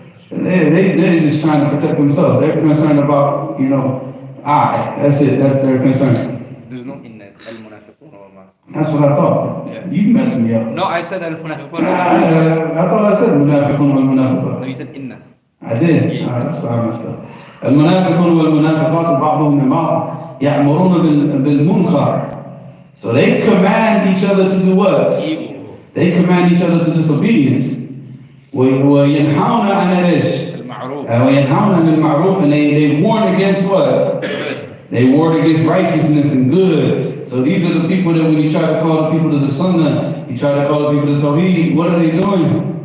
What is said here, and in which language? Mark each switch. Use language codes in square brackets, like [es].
[en] They're just trying to protect themselves. They're concerned about, that's it. That's their concern. There's no in that al-munafiqun or ma. That's what I thought. Yeah. You messed me up. No, I said al-munafiqun. I thought I said munafiqun wal munafiqat. No, you said inna. I did. Yeah. Sorry, I messed up. [ar] المنافقون والمنافقات بعضهم من بعض يأمرون بالمنكر. [en] So they command each other to do what? Evil. They command each other to disobedience. [ar] وينهون عن ايش؟ المعروف. وينهون عن المعروف, [en] and they warn against what? They warn against righteousness and good. So these are the people that when you try to call the people to the Sunnah, you try to call the people to Tawheed, what are they doing?